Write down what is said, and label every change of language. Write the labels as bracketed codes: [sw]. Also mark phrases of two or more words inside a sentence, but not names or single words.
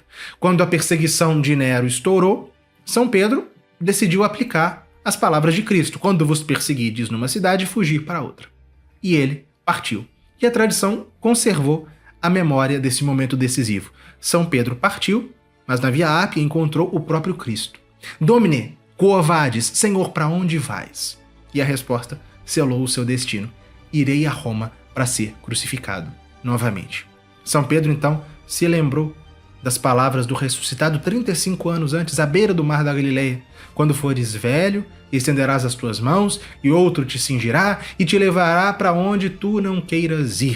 [pt] Quando a perseguição de Nero estourou, São Pedro decidiu aplicar as palavras de Cristo: quando vos perseguides numa cidade, fugir para outra. E ele partiu. E a tradição conservou a memória desse momento decisivo. São Pedro partiu, mas na Via Ápia encontrou o próprio Cristo. [la] Domine, quo vadis? [pt] Senhor, para onde vais? E a resposta selou o seu destino: irei a Roma para ser crucificado novamente. São Pedro, então, se lembrou das palavras do ressuscitado 35 anos antes, à beira do mar da Galileia: quando fores velho, estenderás as tuas mãos, e outro te cingirá e te levará para onde tu não queiras ir.